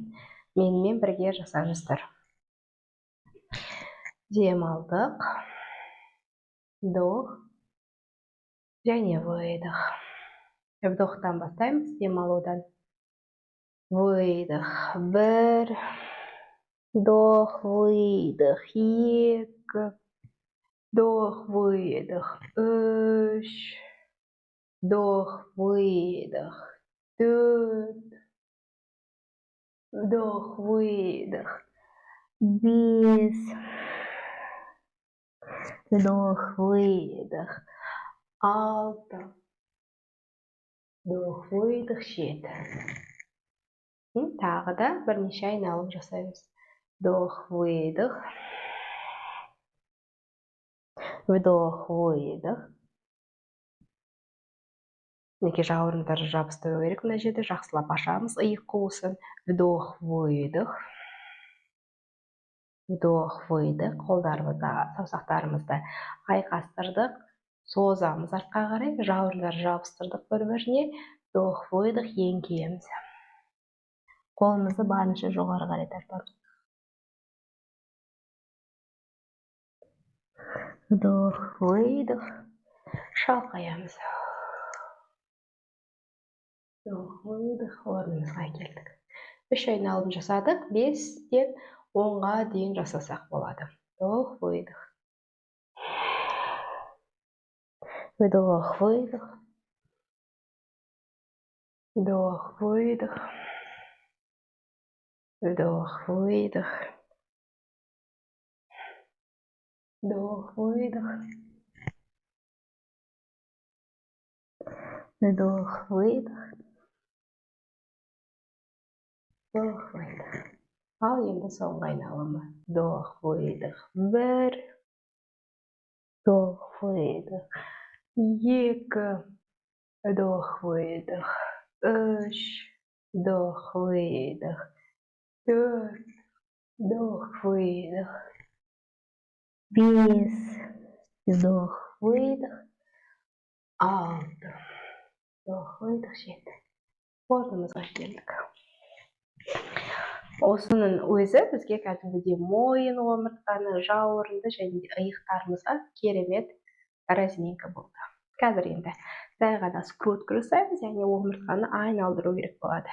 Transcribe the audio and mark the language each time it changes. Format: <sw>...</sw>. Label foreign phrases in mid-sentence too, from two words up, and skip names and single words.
<kk>Менімен бірге жасаңыздар. Дем алдық. Вдох. Және выдох. Вдохтан бастаймыз, дем алудан. Выдох. Бір.</kk> <ru>Вдох, выдох. Екі. Вдох, выдох. Үш. Вдох, выдох. Төрт. Вдох, выдох. 5. Вдох, выдох. 6. Вдох, выдох, 7.</ru> <kk>Тағы да бірнеше айналым жасаймыз.</kk> <ru>Вдох, выдох. Вдох, выдох.</ru> <kk>Мінекей жауырындарды жабыстыру керек. Мына жерде жақсылап ашамыз. Иық қуысын.</kk> <ru>Вдох, выдох. Вдох, выдох.</ru> <kk>Қолдарымызды, саусақтарымызды айқастырдық. Созамыз артқа қарай. Жауырындарды жабыстырдық бір-біріне.</kk> <ru>Вдох, выдох. Еңкейеміз.</ru> <kk>Қолымызды барынша жоғары қарай тартамыз.</kk> <ru>Вдох, выдох. Шалқаямыз. Вдох, выдох.</ru> <kk>Орнымызға келдік. 3 айналым жасадық. 5-тен 10-ға дейін жасасақ болады.</kk> <ru>Вдох, выдох. Вдох, выдох. Вдох, выдох. Вдох, выдох. Вдох, выдох. Вдох, выдох. Вдох, выдох.</ru> <kk>Ал енді соңғы айналымы.</kk> <ru>Вдох, выдох. 1. Вдох, выдох. 2. Вдох, выдох. 3. Вдох, выдох. 4. Вдох, выдох. 5. Вдох, выдох. 6. Вдох, выдох, 7.</ru> <kk>Орнымызға келдік. Осының өзі бізге кәдімгідей мойын, омыртқаны, жауырынды және иықтарымызға керемет разминка болды. Қазір енді сәл ғана скрутка жасаймыз, яғни омыртқаны айналдыру керек болады.</kk>